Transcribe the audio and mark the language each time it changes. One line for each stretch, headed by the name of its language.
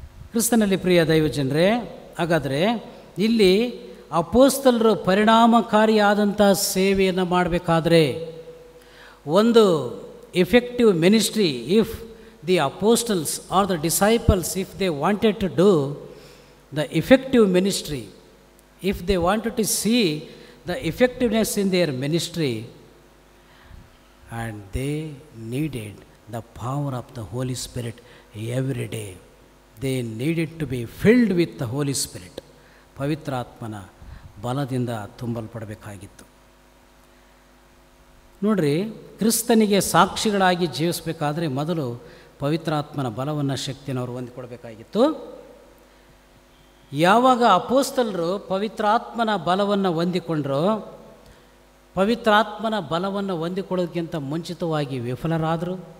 Kannada: ಕ್ರಿಸ್ತನಲ್ಲಿ ಪ್ರಿಯ ದೈವಜನರೇ, ಹಾಗಾದರೆ ಇಲ್ಲಿ ಅಪೊಸ್ತಲರು ಪರಿಣಾಮಕಾರಿಯಾದಂಥ ಸೇವೆಯನ್ನು ಮಾಡಬೇಕಾದ್ರೆ,
English: ಒಂದು effective ministry, if the apostles are the disciples, if they wanted to do the effective ministry, if they wanted to see the effectiveness in their ministry, and they needed the power of the Holy Spirit every day. They needed to be filled with the Holy Spirit.
Kannada: ಪವಿತ್ರಾತ್ಮನ ಬಲದಿಂದ ತುಂಬಲ್ಪಡಬೇಕಾಗಿತ್ತು. ನೋಡ್ರಿ, ಕ್ರಿಸ್ತನಿಗೆ ಸಾಕ್ಷಿಗಳಾಗಿ ಜೀವಿಸಬೇಕಾದ್ರೆ ಮೊದಲು ಪವಿತ್ರಾತ್ಮನ ಬಲವನ್ನು, ಶಕ್ತಿಯನ್ನು ಅವರು ಹೊಂದಿಕೊಳ್ಬೇಕಾಗಿತ್ತು. ಯಾವಾಗ ಅಪೊಸ್ತಲರು ಪವಿತ್ರಾತ್ಮನ ಬಲವನ್ನು ಹೊಂದಿಕೊಂಡ್ರೋ, ಪವಿತ್ರಾತ್ಮನ ಬಲವನ್ನು ಹೊಂದಿಕೊಳ್ಳೋದಕ್ಕಿಂತ ಮುಂಚಿತವಾಗಿ ವಿಫಲರಾದರು.